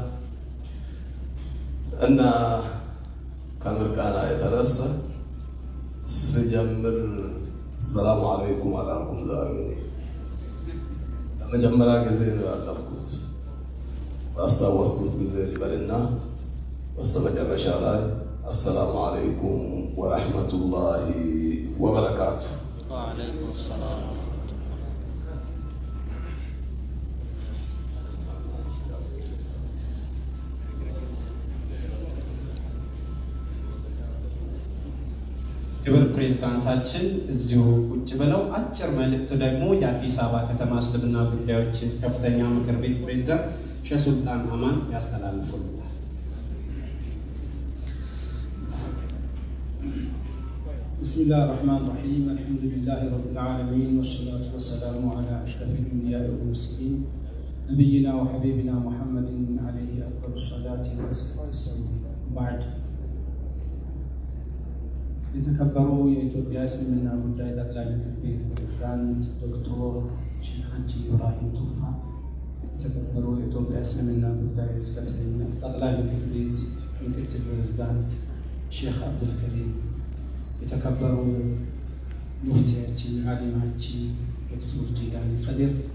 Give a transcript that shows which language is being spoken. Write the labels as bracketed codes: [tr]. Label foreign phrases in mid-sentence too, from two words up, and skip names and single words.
[am] እና ከምርቃና የተነሳ ስጀምር [ar] سلام عليكم [am] አላልኩም። ዛሬ ለመጀመሪያ ጊዜ ነው ያለፍኩት። ባስታወስኩት ጊዜ ልበልና በስተመጨረሻ ላይ [ar] السلام عليكم ورحمة الله وبركاته. وعليكم السلام. [am] ክብር ፕሬዝዳንታችን እዚሁ ቁጭ ብለው አጭር መልእክት ደግሞ የአዲስ አበባ ከተማ እስልምና ጉዳዮች ከፍተኛ ምክር ቤት ፕሬዝዳንት ሼህ ሱልጣን አማን ያስተላልፉልናል። [ar] بسم الله الرحمن الرحيم الحمد لله رب العالمين والصلاة والسلام على أشرف الأنبياء والمرسلين نبينا وحبيبنا محمد عليه أفضل الصلاة والسلام. [am] بعد የተከበሩ የኢትዮጵያ እስልምና ጉዳይ ጠቅላይ ምክር ቤት ፕሬዝዳንት ዶክተር ሼህ ሀጂ ኢብራሂም ቱፋ፣ የተከበሩ የኢትዮጵያ እስልምና ጉዳዮች ጠቅላይ ምክር ቤት ምክትል ፕሬዝዳንት ሼህ አብዱልከሪም፣ የተከበሩ ሙፍቲያችን ዓሊማችን ዶክተር ጂላኒ ቀዲር፣